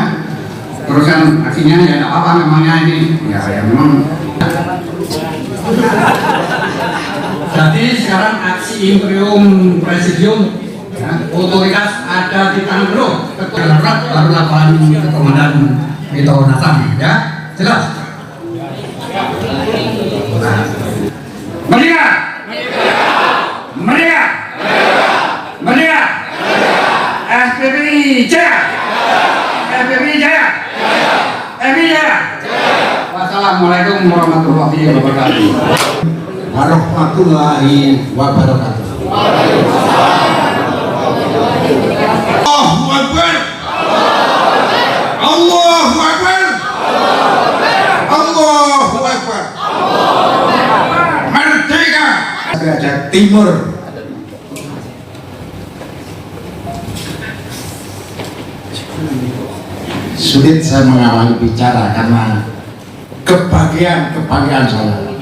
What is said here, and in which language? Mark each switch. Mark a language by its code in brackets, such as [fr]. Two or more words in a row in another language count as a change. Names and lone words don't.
[id] Teruskan aksinya ya tidak apa-apa, memangnya ini ya memang. Jadi sekarang aksi Imperium Presidium ya, otoritas ada di tangan bro, ketua darurat baru laporan ke Komandan Mito Nasam ya, jelas. Merdeka! Merdeka! Merdeka! FPPI Jaya! FPPI Jaya! FPPI Jaya! [ar] والسلام عليكم ورحمة الله وبركاته. ورحمة الله وبركاته. الله أكبر. الله أكبر. الله أكبر. [id] Merdeka. Jawa Timur. Sulit saya mengawali bicara karena kebahagiaan saya.